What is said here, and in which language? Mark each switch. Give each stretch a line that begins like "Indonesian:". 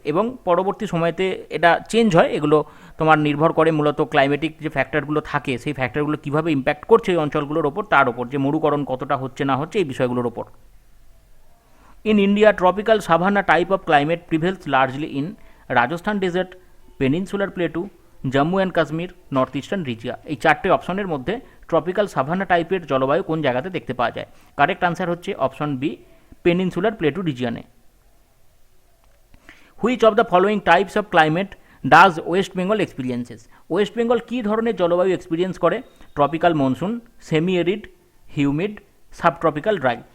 Bangla: এবং পরবর্তী সময়তে এটা চেঞ্জ হয়, এগুলো তোমার নির্ভর করে মূলত ক্লাইমেটিক যে ফ্যাক্টরগুলো থাকে, সেই ফ্যাক্টরগুলো কীভাবে ইম্প্যাক্ট করছে এই অঞ্চলগুলোর ওপর, তার ওপর যে মরুকরণ কতটা হচ্ছে না হচ্ছে, এই বিষয়গুলোর ওপর।
English: In India, tropical savanna type of climate prevails largely in Rajasthan desert, peninsular plateau, Jammu and Kashmir, north eastern region.
Bangla: এই চারটে অপশনের মধ্যে ট্রপিক্যাল সাভানা টাইপের জলবায়ু কোন জায়গাতে দেখতে পাওয়া যায়? কারেক্ট আনসার হচ্ছে option B, peninsular plateau রিজিয়নে।
English: Which of the following types of climate does West Bengal experiences?
Bangla: West Bengal কী ধরনের জলবায়ু এক্সপিরিয়েন্স করে?
English: Tropical monsoon, semi arid, humid, subtropical dry.